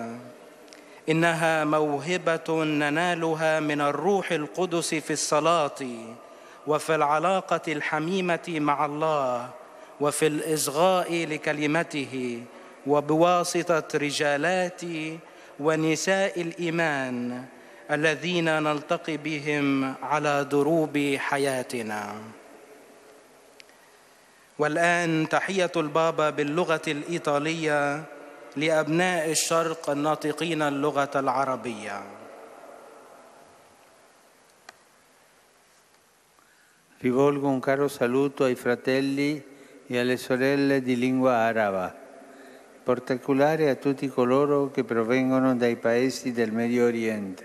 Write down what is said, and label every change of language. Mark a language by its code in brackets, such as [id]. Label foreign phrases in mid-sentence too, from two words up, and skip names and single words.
[ar] إنها موهبة ننالها من الروح القدس في الصلاة وفي العلاقة الحميمة مع الله وفي الإصغاء لكلمته وبواسطة رجالات ونساء الإيمان الذين نلتقي بهم على دروب حياتنا. والآن تحية البابا باللغة الإيطالية لأبناء الشرق الناطقين اللغة العربية. [it] Rivolgo un caro saluto ai fratelli e alle sorelle di lingua araba, in particolare a tutti coloro che provengono dai paesi del Medio Oriente.